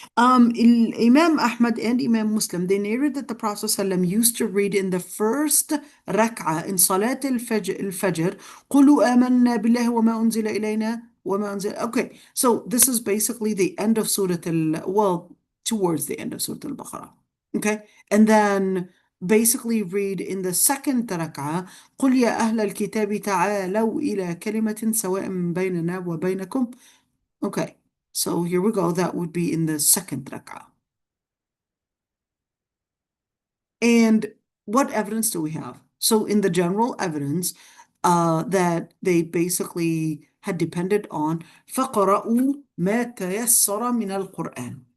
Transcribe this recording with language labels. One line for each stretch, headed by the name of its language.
English: Imam Ahmad and Imam Muslim, they narrated that the Prophet ﷺ used to read in the first rak'ah in Salat al-Fajr,
Arabic: قُلُوا آمَنَّا بِاللَّهِ وَمَا أُنزِلَ
English: إِلَيْنَا وَمَا أُنزِلَ. Okay, so this is basically the end of well, towards the end of Surah Al-Baqarah. Okay, and then basically read in the second rak'ah,
Arabic: قُلْ يَا أَهْلَ الْكِتَابِ تَعَالَوْا إِلَى كَلِمَةٍ سَوَاءٍ بَيْنَنَا وَبَيْنَكُمْ.
English: Okay, so here we go. That would be in the second rak'ah. And what evidence do we have? So in the general evidence that they basically had depended on,
Arabic: فَقَرَأُوا مَا تَيَسَّرَ مِنَ الْقُرْآنِ.